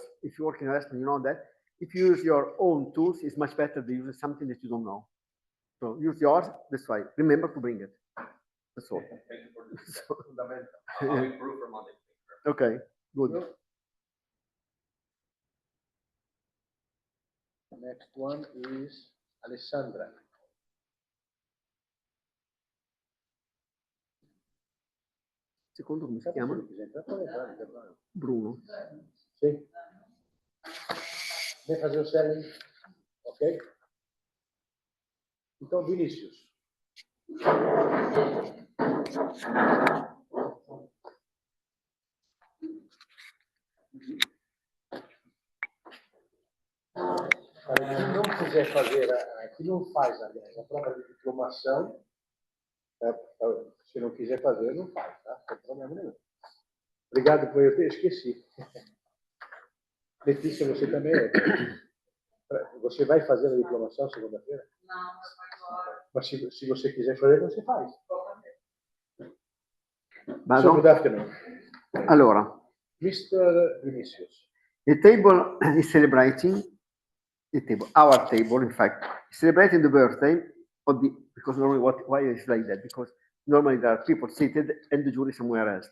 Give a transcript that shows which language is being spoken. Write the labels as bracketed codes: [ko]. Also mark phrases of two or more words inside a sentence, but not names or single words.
[en] If you work in a restaurant, you know that if you use your own tools, it's much better than using something that you don't know. So use yours. That's why. Remember to bring it. That's all. Thank you for this. Fundamental. I'll improve for Monday. Okay. Good. Next one is Alessandra. [it] Secondo come si chiama? Bruno. Sì. [pt] Vem fazer o selling, ok? Então, Vinícius. Quem não quiser fazer, que não faz, aliás, a prova de diplomação, se não quiser fazer, não faz, tá? Não tem problema nenhum. Obrigado por eu esqueci. Letícia, você também é. Você vai fazer a diplomação segunda-feira? Não, agora. Mas se você quiser fazer, você faz. [it] Vado? [en] Good afternoon. [it] Allora, [en] Mr. Vinicius. the table is celebrating our table, in fact, is celebrating the birthday of because normally why is like that? Because normally there are people seated and the jury somewhere else.